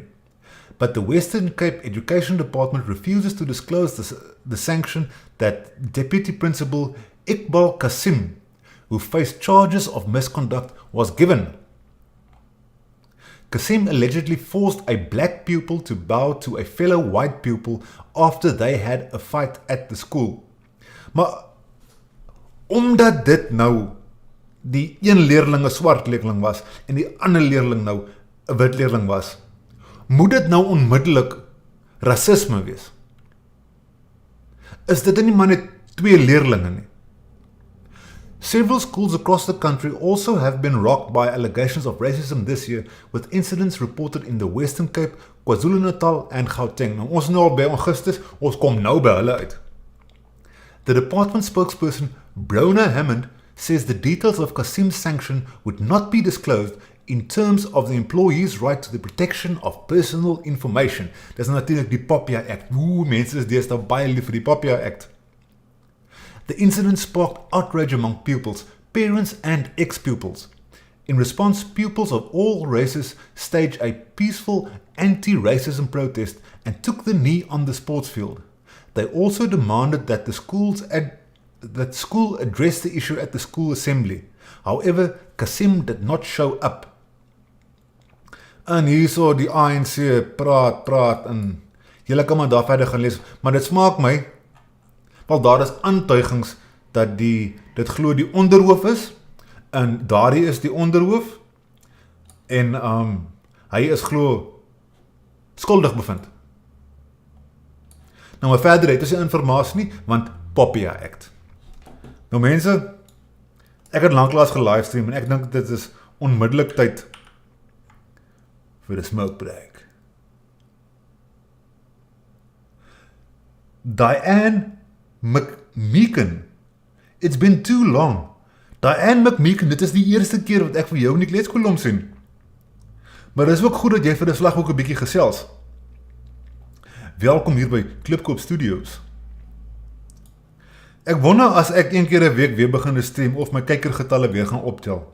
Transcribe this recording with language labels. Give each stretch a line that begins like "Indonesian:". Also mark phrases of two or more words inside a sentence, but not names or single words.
English: But the Western Cape Education Department refuses to disclose the sanction that Deputy Principal Iqbal Qasim, who faced charges of misconduct, was given. Qasim allegedly forced a black pupil to bow to a fellow white pupil after they had a fight at the school.
Afrikaans: Maar omdat dit nou die een leerling 'n swart leerling was en die ander leerling nou 'n wit leerling was, moet dit nou onmiddellik rassisme wees? Is dit nie maar net twee leerlinge nie?
English: Several schools across the country also have been rocked by allegations of racism this year, with incidents reported in the Western Cape, KwaZulu-Natal and Gauteng.
Afrikaans: Nou, ons nou al by Augustus, ons kom nou by hulle uit.
English: The department spokesperson, Bronne Hammond, says the details of Qasim's sanction would not be disclosed in terms of the employee's right to the protection of personal information.
Afrikaans: Dis natuurlik die Papia Act. Mense is deesdae baie lief vir die Papia Act.
English: The incident sparked outrage among pupils, parents and ex-pupils. In response, pupils of all races staged a peaceful anti-racism protest and took the knee on the sports field. They also demanded that the school address the issue at the school assembly. However, Qasim did not show up.
Afrikaans: En hierso die ANC praat en julle kan maar daar verder gaan lees, maar dit smaak my, want daar is aantuigings dat dit glo die onderhoof is, en daardie is die onderhoof, en hy is glo skuldig bevind. Nou maar verder het ons die informasie nie, want Papia Act. Nou mense, ek het lanklaas gelivestream en ek dink dit is onmiddellik tyd vir 'n
English: smoke break.
Afrikaans: Diane McMeekin.
English: It's been too long.
Afrikaans: Diane McMeekin, dit is die eerste keer wat ek vir jou in die kleedskoolom sien. Maar dit is ook goed dat jy vir die slag ook 'n bietjie gesels. Welkom hier by Klipkop Studios. Ek wonder as ek een keer 'n week weer begin stream of my kykergetalle weer gaan optel.